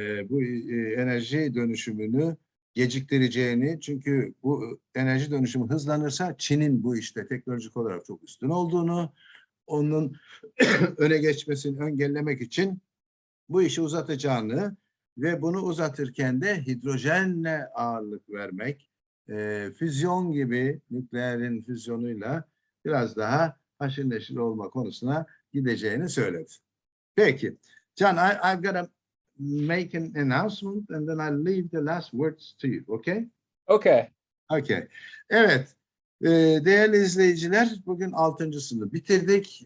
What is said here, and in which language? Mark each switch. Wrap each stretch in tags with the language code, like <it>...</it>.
<tr>bu enerji dönüşümünü geciktireceğini, çünkü bu enerji dönüşümü hızlanırsa Çin'in bu işte teknolojik olarak çok üstün olduğunu, onun öne geçmesini engellemek için bu işi uzatacağını ve bunu uzatırken de hidrojenle ağırlık vermek, füzyon gibi nükleerin füzyonuyla biraz daha haşır neşir olma konusuna gideceğini söyledi. Peki.</tr> <en>Can, I've got to make an announcement and then I'll leave the last words to you. Okay? Okay.</en> <tr>Okay. Evet. Değerli izleyiciler, bugün 6.sını bitirdik.</tr>